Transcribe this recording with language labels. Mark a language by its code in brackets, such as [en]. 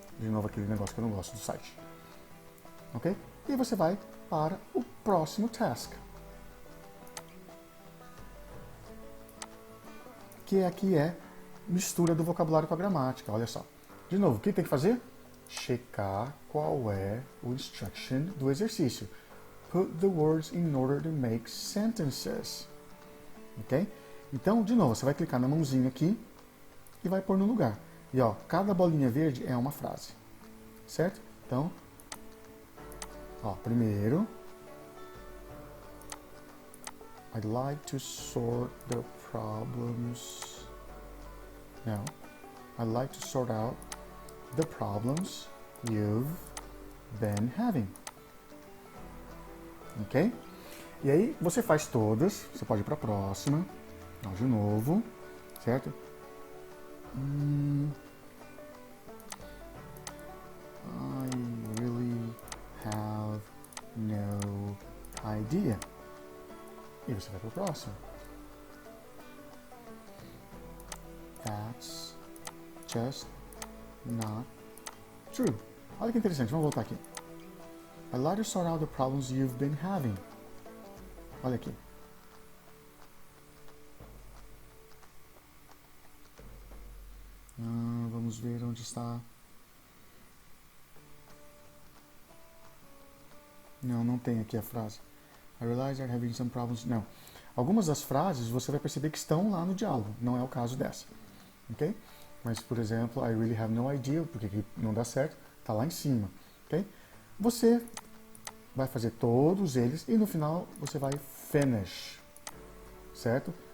[pt] De novo aquele negócio que eu não gosto do site. Ok? E você vai para o próximo task. Que aqui é mistura do vocabulário com a gramática. Olha só. De novo, o que tem que fazer? Checar qual é o instruction do exercício. [en] Put the words in order to make sentences. Ok? [pt] Então, de novo, você vai clicar na mãozinha aqui e vai pôr no lugar. E ó, cada bolinha verde é uma frase. Certo? Então, ó, primeiro, [en] I'd like to sort the problems. Now, I'd like to sort out the problems you've been having. [pt] Ok? E aí, você faz todas. Você pode ir para a próxima. Então, de novo. Certo? [en] I really have no idea. [pt] E você vai para o próximo. [en] That's just not true. [pt] Olha que interessante, vamos voltar aqui. [en] I like to sort out the problems you've been having. [pt] Olha aqui. Vamos ver onde está. Não tem aqui a frase. [en] I realize you're having some problems. [pt] Não. Algumas das frases você vai perceber que estão lá no diálogo. Não é o caso dessa. Ok? Mas, por exemplo, [en] I really have no idea, [pt] porque aqui não dá certo, está lá em cima. Ok? Você vai fazer todos eles e no final você vai finish. Certo?